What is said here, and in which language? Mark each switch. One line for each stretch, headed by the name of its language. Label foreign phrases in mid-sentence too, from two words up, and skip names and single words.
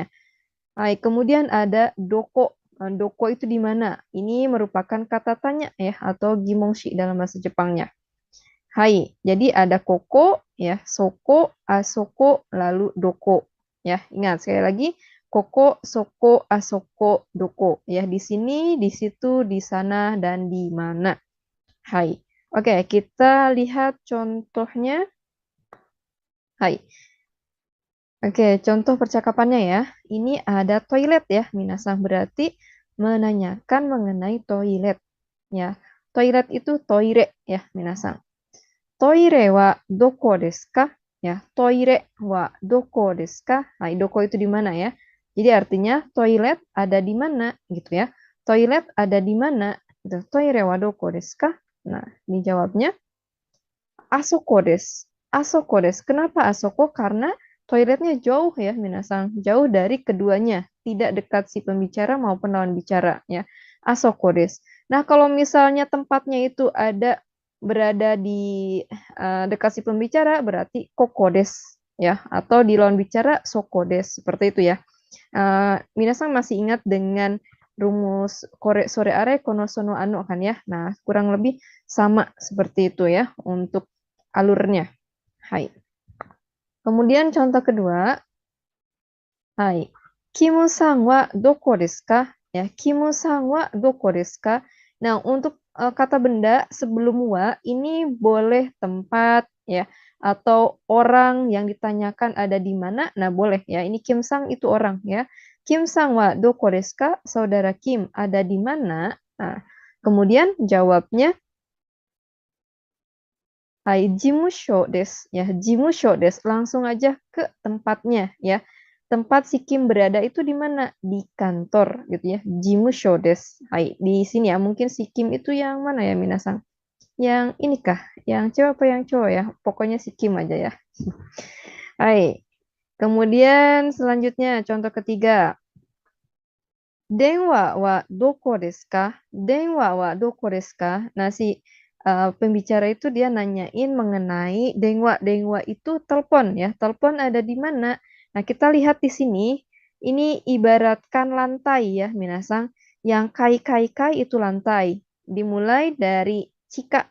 Indonesian: Hai, kemudian ada doko. Doko itu di mana? Ini merupakan kata tanya ya, atau gimongshi dalam bahasa Jepangnya. Hai, jadi ada koko ya,
Japanese: そこ、あそこ,
Indonesian: lalu doko. Ya, ingat sekali lagi,
Japanese: ここ、そこ, あそこ、どこ.
Indonesian: Ya, di sini, di situ, di sana, dan di mana. Hai. Oke, kita lihat contohnya. Hai. Oke, contoh percakapannya ya. Ini ada toilet ya, minasan, berarti menanyakan mengenai toilet ya. Toilet itu toire ya, minasan.
Japanese: トイレはどこですか?
Indonesian: Ya,
Japanese: トイレはどこですか?
Indonesian: Nah, doko itu di mana ya? Jadi artinya toilet ada di mana gitu ya. Toilet ada di mana? Gitu.
Japanese: トイレはどこですか?
Indonesian: Nah, dijawabnya
Japanese: あそこです. あそこです.
Indonesian: Kenapa asoko? Karena toiletnya jauh ya, minasan. Jauh dari keduanya. Tidak dekat si pembicara maupun lawan bicara ya.
Japanese: あそこです.
Indonesian: Nah, kalau misalnya tempatnya itu berada di dekat si pembicara, berarti
Japanese: ここです
Indonesian: ya, atau di lawan bicara
Japanese: そこです,
Indonesian: seperti itu ya. Minasan masih ingat dengan rumus
Japanese: これ それ あれ この その あの
Indonesian: kan ya. Nah, kurang lebih sama seperti itu ya untuk alurnya. Hai. Kemudian contoh kedua. Hai.
Japanese: キムさんはどこですか? Ya, キムさんはどこですか?
Indonesian: Nah, untuk kata benda sebelum wa ini boleh tempat ya, atau orang yang ditanyakan ada di mana. Nah, boleh ya. Ini Kim-sang itu orang ya.
Japanese: キムさんはどこですか?
Indonesian: Saudara Kim ada di mana? Nah, kemudian jawabnya
Japanese: はい、事務所です. Ya, 事務所です.
Indonesian: Langsung aja ke tempatnya ya. Tempat si Kim berada itu di mana? Di kantor gitu ya.
Japanese: 事務所です.
Indonesian: Hai, di sini ya. Mungkin si Kim itu yang mana ya, minasan? Yang ini kah? Yang cewek apa yang cowok ya? Pokoknya si Kim aja ya. Hai. Kemudian selanjutnya contoh ketiga.
Japanese: 電話はどこですか? 電話はどこですか?
Indonesian: Nah, si pembicara itu dia nanyain mengenai denwa. Denwa itu telepon ya. Telepon ada di mana? Nah, kita lihat di sini. Ini ibaratkan lantai ya, minasan. Yang kai itu lantai. Dimulai dari Cika.